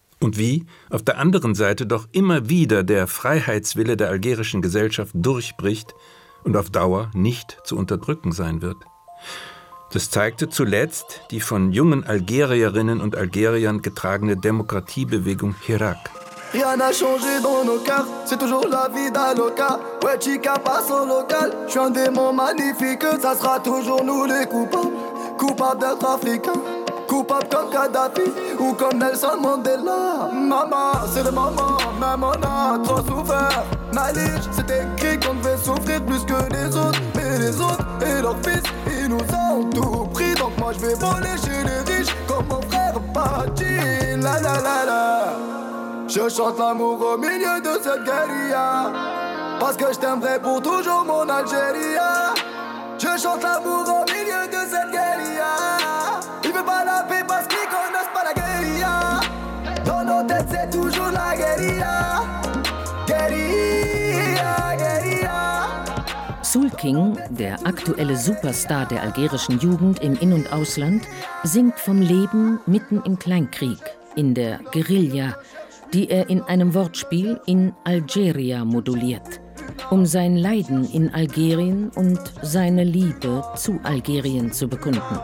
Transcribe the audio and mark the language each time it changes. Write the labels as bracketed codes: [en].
[de] Und wie auf der anderen Seite doch immer wieder der Freiheitswille der algerischen Gesellschaft durchbricht und auf Dauer nicht zu unterdrücken sein wird. Das zeigte zuletzt die von jungen Algerierinnen und Algeriern getragene Demokratiebewegung Hirak. [fr] Rien n'a changé dans nos cœurs, c'est toujours la vie d'Aloca. Ouais, Chica passe au local, je suis un démon magnifique, ça sera toujours nous les coupables, coupables d'être africains. Coupable comme Kadhafi ou comme Nelson Mandela. Maman, c'est le moment, même on a trop souffert. Malige, c'est écrit qu'on devait souffrir plus que les autres. Mais les autres et leurs fils, ils nous ont tout pris. Donc moi, je vais voler chez les riches comme mon frère Pachi. La la la la. Je chante l'amour au milieu de cette guérilla. Parce que je t'aimerai pour toujours mon Algérie. Je chante l'amour au milieu de cette guérilla. Ils veulent pas la paix parce qu'ils connaissent pas la guérilla. Dans nos têtes c'est toujours la guérilla. Guérilla, guérilla. [de] Soul King, der aktuelle Superstar der algerischen Jugend im In- und Ausland, singt vom Leben mitten im Kleinkrieg, in der Guerilla, die er in einem Wortspiel in Algeria moduliert, um sein Leiden in Algerien und seine Liebe zu Algerien zu bekunden.